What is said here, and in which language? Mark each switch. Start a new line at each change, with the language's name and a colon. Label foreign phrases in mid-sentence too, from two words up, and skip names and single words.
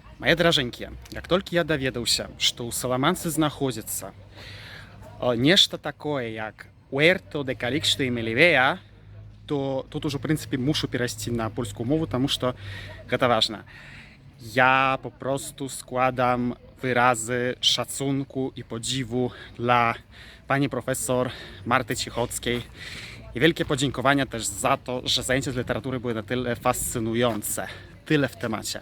Russian: Мои дороженькие, как только я доведался, что у Саламанцы находится нечто такое, как Huerto de Calixto y Melibea, то тут уже, в принципе, мушу перейти на польскую мову, потому что это важно.
Polish: Ja po prostu składam wyrazy szacunku i podziwu dla pani profesor Marty Cichockiej i wielkie podziękowania też za to, że zajęcia z literatury były na tyle fascynujące, tyle w temacie.